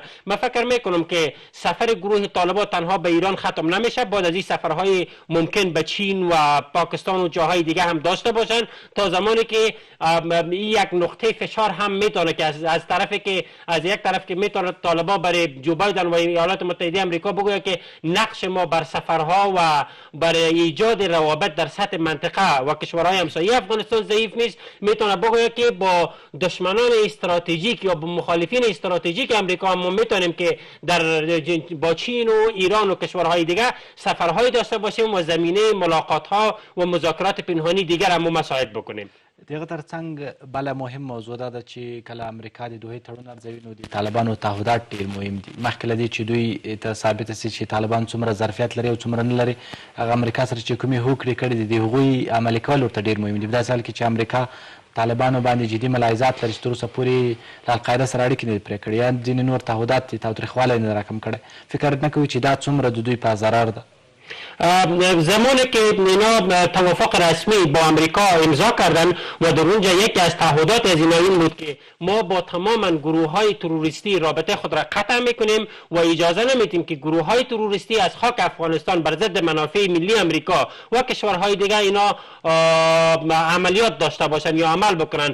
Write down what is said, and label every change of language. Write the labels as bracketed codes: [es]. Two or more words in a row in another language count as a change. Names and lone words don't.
[fa] من فکر میکنم که سفر گروه طالبان تنها به ایران ختم نمیشه، بعد از این سفرهای ممکن به چین و پاکستان و جاهای دیگه هم داشته باشن، تا زمانی که یک نقطه فشار هم میتونه که از یک طرف که میتونه طالبان برای جو بایدن و ایالات متحده آمریکا بگوید که نقش ما بر سفرها و برای ایجاد روابط در سطح منطقه و کشورهای همسایه افغانستان ضعیف نیست. میتونه بگوید که با دشمنان استراتژیک یا با مخالفین استراتژیک امریکا ما میتونیم که با چین و ایران و کشورهای دیگه سفرهای داشته باشیم و زمینه ملاقات‌ها و مذاکرات پنهانی دیگر هم مساعد بکنیم. [ps] دغه ترڅنګ بله مهم موضوع دا ده چې کله امریکا د دوحې تړون ارزوي نو د طالبانو تعهدات ډېر مهم دي. مخکې له دې چې دوی ته ثابته سي چې طالبان څومره ظرفیت لري او څومره نه لري، هغه امریکا سره چې کومې هوکړې کړي دي د هغوی عملي کول ورته ډېر مهم دي. په داسې حال کې چې امریکا طالبانو باندې جدي ملاحظات لري چې تر اوسه پورې له القاعده سره اړیکې نه دي پرې کړي یا ځینې نور تعهدات دي تاوتریخوالی نه راکم کړی. فکر نه کوي چې دا څومره د دوی په ضرر ده؟ [fa] زمانی که اینا توافق رسمی با امریکا امضا کردن و در اونجا یکی از تعهدات از اینا این بود که ما با تمام گروه های تروریستی رابطه خود را قطع میکنیم و اجازه نمیدیم که گروه های تروریستی از خاک افغانستان بر ضد منافع ملی امریکا و کشورهای دیگه اینا عملیات داشته باشن یا عمل بکنن.